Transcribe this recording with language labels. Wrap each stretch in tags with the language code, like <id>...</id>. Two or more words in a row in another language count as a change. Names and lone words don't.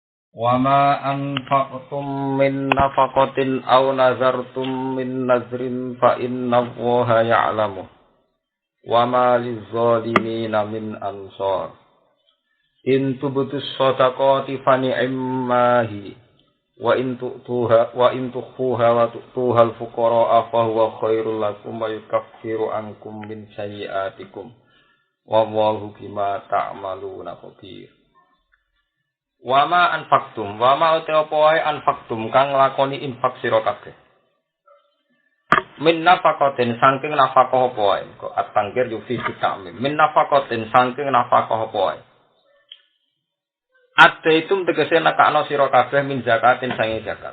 <ar>وما أنفقتم من نفقة أو نذرتم من نذر فإن الله يعلمه وما للظالمين من أنصار إن تبدوا الصدقات فنعما هي وإن تخفوها وتؤتوها الفقراء فهو خير لكم ويكفر عنكم من سيئاتكم والله بما تعملون خبير. وما أنفقتم, وما أوتا</ar> <jv>apa wae anfaktum kang nglakoni infak sira kabeh.</jv> <ar>من نفقة</ar> <jv>saking nafaqah apa wae, kok</jv> <ar>التنكير يفيد التعميم. من نفقة</ar> <jv>saking nafaqah apa wae. Adaitum tegese nekakno sira kabeh</jv> <ar>من زكاة</ar> <jv>sange zakat.</jv>